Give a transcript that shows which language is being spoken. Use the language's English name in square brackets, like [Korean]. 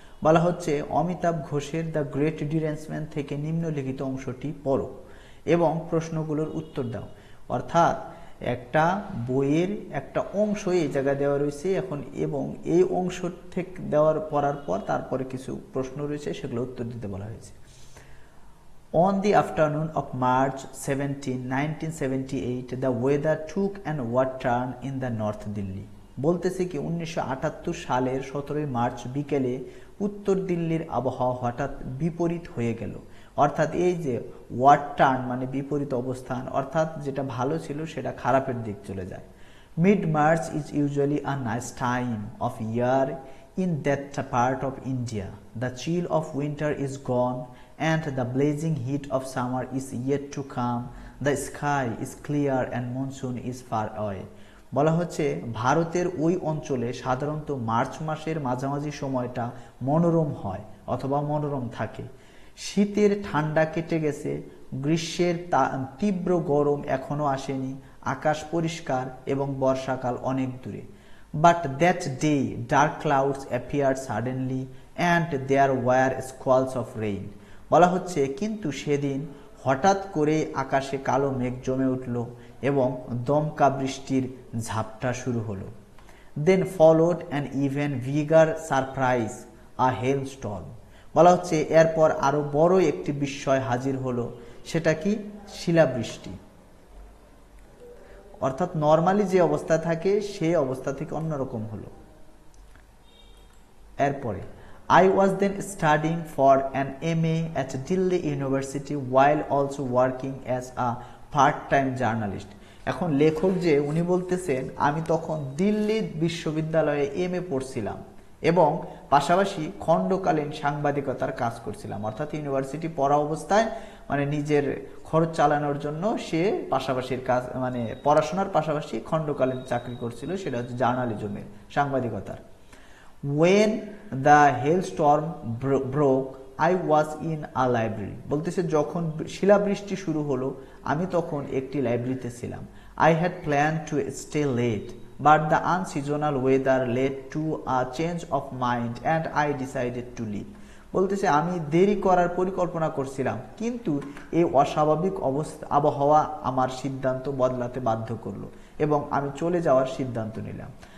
[Bangla] বলা হচ্ছে অমিতাভ ঘোষের দ্য গ্রেট ডিরেঞ্জমেন্ট থেকে নিম্নলিখিত অংশটি পড়ো এবং প্রশ্নগুলোর উত্তর দাও। অর্থাৎ একটা বইয়ের একটা অংশ এই জায়গায় দেওয়া রয়েছে এখন, এবং এই অংশ থেকে পড়ার পর তারপরে কিছু প্রশ্ন রয়েছে, সেগুলো উত্তর দিতে বলা হয়েছে। [English] On the afternoon of March 17, 1978, the weather took an upward turn in the North Delhi. [Bangla] বলতেছে কি 1978 সালের 17 মার্চ বিকেলে উত্তর দিল্লির আবহাওয়া হঠাৎ বিপরীত হয়ে গেল। অর্থাৎ এই যে ওয়ার্ড টার্ন মানে বিপরীত অবস্থান, অর্থাৎ যেটা ভালো ছিল সেটা খারাপের দিক চলে যায়। [English] Mid March is usually a nice time of year in that part of India. The chill of winter is gone and the blazing heat of summer is yet to come. The sky is clear and monsoon is far away. [Bangla] বলা হচ্ছে ভারতের ওই অঞ্চলে সাধারণত March মাসের মাঝামাঝি সময়টা মনোরম হয় অথবা মনোরম থাকে। শীতের ঠান্ডা কেটে গেছে, গ্রীষ্মের তীব্র গরম এখনো আসেনি, আকাশ পরিষ্কার এবং বর্ষাকাল অনেক দূরে। [English] But that day dark clouds appeared suddenly and there were squalls of rain. [Bangla] বলা হচ্ছে কিন্তু সেদিন হঠাৎ করে আকাশে কালো মেঘ জমে উঠল এবং দমকা বৃষ্টির ঝাপটা শুরু হলো। [English] Then followed an even bigger surprise, a hailstorm. [Bangla] বলা হচ্ছে এরপর আরো বড় একটি বিস্ময় হাজির হলো, সেটা কি? শিলাবৃষ্টি। অর্থাৎ নরমালি যে অবস্থা থাকে সেই অবস্থা থেকে অন্যরকম হলো। এরপরে [English] I was then studying for an MA at Delhi University while also working as a part-time journalist. [Bangla] এখন লেখক যে উনি বলতেছেন আমি তখন দিল্লি বিশ্ববিদ্যালয়ে MA পড়ছিলাম এবং পাশাপাশি খণ্ডকালীন সাংবাদিকতার কাজ করছিলাম। অর্থাৎ ইউনিভার্সিটি পড়া অবস্থায় মানে নিজের খরচ চালানোর জন্য সে পাশাপাশির কাজ মানে পড়াশোনার পাশাপাশি খণ্ডকালীন চাকরি করছিল, সেটা হচ্ছে জার্নালিজমের, সাংবাদিকতার। [English] When the hailstorm broke, I was in a library. [Bangla] বলতেছে যখন শিলাবৃষ্টি শুরু হলো আমি তখন একটি লাইব্রেরিতে ছিলাম। [English] I had planned to stay late, but the unseasonal weather led to a change of mind and I decided to leave. [Bangla] বলতেছে আমি দেরি করার পরিকল্পনা করছিলাম, কিন্তু এই অস্বাভাবিক আবহাওয়া আমার সিদ্ধান্ত বদলাতে বাধ্য করলো এবং আমি চলে যাওয়ার সিদ্ধান্ত নিলাম।